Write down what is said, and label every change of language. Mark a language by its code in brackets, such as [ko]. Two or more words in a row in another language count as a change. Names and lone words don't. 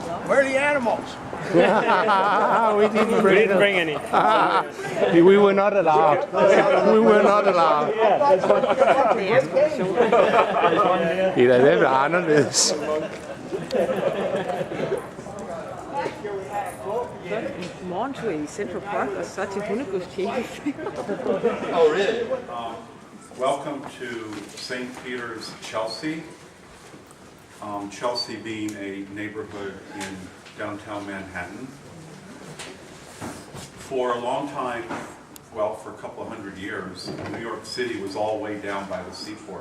[en] Where are the animals? We didn't bring any. We were not allowed. We were not allowed. [da] Det er da lidt anderledes. Morgentur i Central Park og så til hundegudstjeneste. [en] Oh, really? Welcome to St. Peter's, Chelsea. Chelsea being a neighborhood in downtown Manhattan. For a long time, well, for a couple of hundred years, New York City was all way down by the seaport.